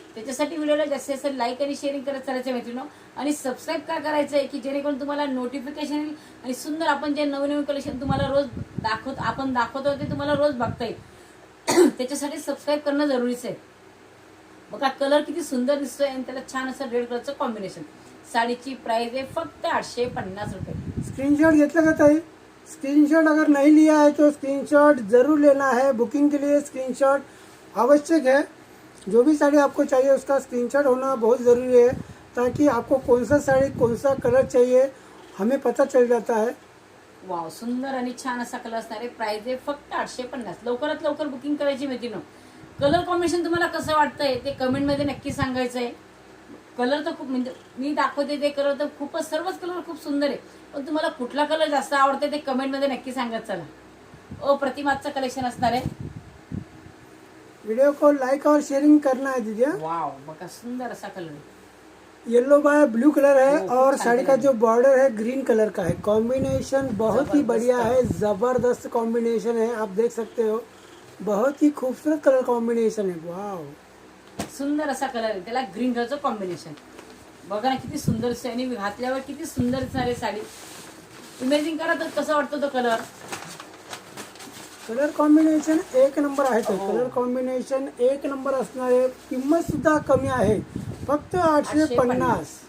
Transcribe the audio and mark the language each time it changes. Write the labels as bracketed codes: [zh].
[mr] त्याच्यासाठी व्हिडिओला जास्तीत जास्त लाईक आणि शेअरिंग करत चालायचं मैत्रिणींनो. आणि सबस्क्राईब का करायचंय की जेणेकरून तुम्हाला नोटिफिकेशन येईल आणि सुंदर आपण जे नवीन नवीन कलेक्शन तुम्हाला रोज दाखवतो ते तुम्हाला रोज बघता येईल. त्याच्यासाठी सबस्क्राईब करणं जरुरीच आहे. बघा कलर किती सुंदर दिसतोय आणि त्याला छान असं रेड कलरचं कॉम्बिनेशन. साड़ीची प्राइस [hi] है [mr] फक्त 850 रुपए. स्क्रीनशॉट घेतला का ताई? [hi] स्क्रीनशॉट अगर नहीं लिया है तो स्क्रीनशॉट जरूर लेना है. बुकिंग के लिए स्क्रीनशॉट आवश्यक है. जो भी साड़ी आपको चाहिए उसका स्क्रीनशॉट होना बहुत ज़रूरी है, ताकि आपको कौन सा साड़ी कौन सा कलर चाहिए हमें पता चल जाता है. [mr] वाव, सुंदर आणि छान असा कलर असणार आहे. प्राइस आहे फक्त 850. लवकरात लवकर बुकिंग करायची मैत्रिणींनो. कलर कॉम्बिनेशन तुम्हाला कसं वाटतंय ते कमेंट मध्ये नक्की सांगायचंय. कलर तर खूप, म्हणजे मी दाखवते ते कलर तर खूपच, सर्वच कलर खूप सुंदर आहे. पण तुम्हाला कुठला कलर जास्त आवडते ते कमेंट मध्ये नक्की सांगत चला. प्रतिमाचं कलेक्शन असणार आहे. [hi] वीडियो को लाइक और शेयरिंग करना है दीदी. [mr] वाव, बघा सुंदर असा कलर आहे. [hi] येलो बाय ब्लू कलर है ओ, और अच्छा साड़ी का कलर जो बॉर्डर है ग्रीन कलर का है. कॉम्बिनेशन बहुत ही बढ़िया है, जबरदस्त कॉम्बिनेशन है. आप देख सकते हो, बहुत ही खूबसूरत कलर कॉम्बिनेशन है. वाव, [mr] सुंदर असा कलर आहे. त्याला ग्रीन कलरचं कॉम्बिनेशन बघा ना, किती सुंदर दिसते आणि घातल्यावर किती सुंदर दिसणार आहे साडी. इमेजिंग करा तर कसं वाटतं तो कलर. कलर कॉम्बिनेशन एक नंबर आहे. तो हो. कलर कॉम्बिनेशन एक नंबर असणार आहे. किंमत सुद्धा कमी आहे, फक्त 850.